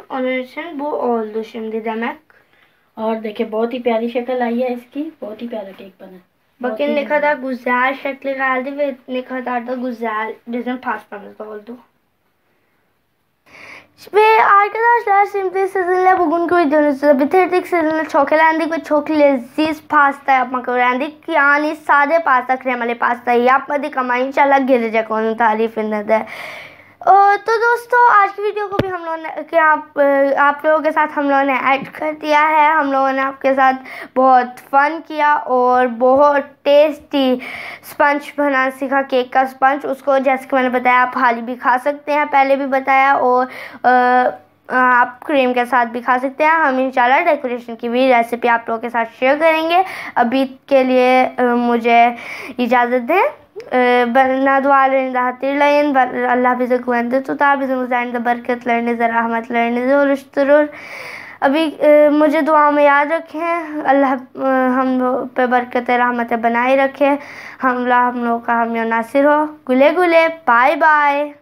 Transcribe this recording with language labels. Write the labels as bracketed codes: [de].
[tr] Onun için bu oldu şimdi demek. [hi] और देखिए बहुत ही प्यारी शक्ल आई है इसकी। बहुत ही प्यारा केक बना। [tr] Bakın ne kadar güzel şekli geldi ve ne kadar da güzel bizim pastamız oldu. Ve arkadaşlar şimdi sizinle bugünkü videomuzu bitirdik. Sizinle çok eğlendik ve çok leziz pasta yapmak öğrendik. Yani sade pasta, kremalı pastayı yapmadık ama inşallah gelecek onun tarifinde de. [hi] तो दोस्तों आज की video को भी हम लोगों ने आप लोगों के साथ हम लोगों ने ऐड कर दिया है। हम लोगों ने आपके साथ बहुत फन किया और बहुत टेस्टी स्पंज बनाना सीखा, केक का स्पंज। उसको जैसे कि मैंने बताया आप खाली भी खा सकते हैं, पहले भी बताया, और आप क्रीम के साथ भी खा सकते हैं। हम इंशाल्लाह डेकोरेशन की भी रेसिपी आप लोगों के साथ शेयर करेंगे। अभी के लिए मुझे इजाज़त दें। [tr] Nadvallerinde hatırlayın. Allah bize güvende tutar. Bizim üzerinde bereketlerinizi, rahmetlerinizi oluşturur. [hi] अभी मुझे दुआ में याद रखें। अल्लाह हम लोग पे बरकत रहमत बनाए रखे। हम लोग का हम नासिर हो। [tr] गुले गुले, [hi] बाय बाय।